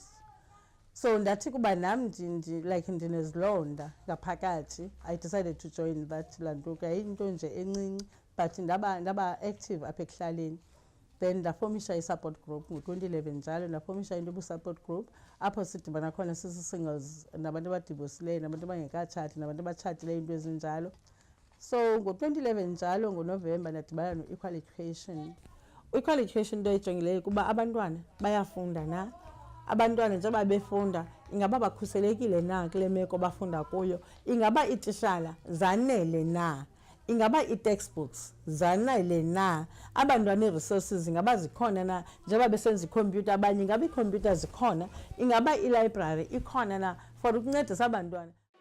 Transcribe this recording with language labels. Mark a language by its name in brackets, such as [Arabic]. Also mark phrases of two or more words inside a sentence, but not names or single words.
[Xhosa] So ndathi kuba nam like ndinezilonda ngaphakathi, [English] I decided to join that [Xhosa] lanto ka into nje encinci but ndaba active apha ekuhlaleni. Then ndafomisha i- [English] support group [Xhosa] ngo-2011 njalo ndafomisha into ebu- [English] support group [Xhosa] apho sidibana khona sisi-singles nabantu abadivosileyo nabantu abangekatshati nabantu abatshatileyo into ezinjalo. So ngo-2011 njalo ngoNovemba ndadibana no-Equal Education. U-Equal Education into eyijongileyo kuba abantwana bayafunda na, abantwana njengoba befunda ingaba bakhuselekile na kule meko bafunda kuyo, ingaba iitishala zanele na, ingaba i-textbooks zanele na, abantwana i-resources ingaba zikhona na, njengoba besenza ikhompyutha abanye ingaba iikhompyutha zikhona, ingaba i-library ikhona na for ukuncedisa abantwana.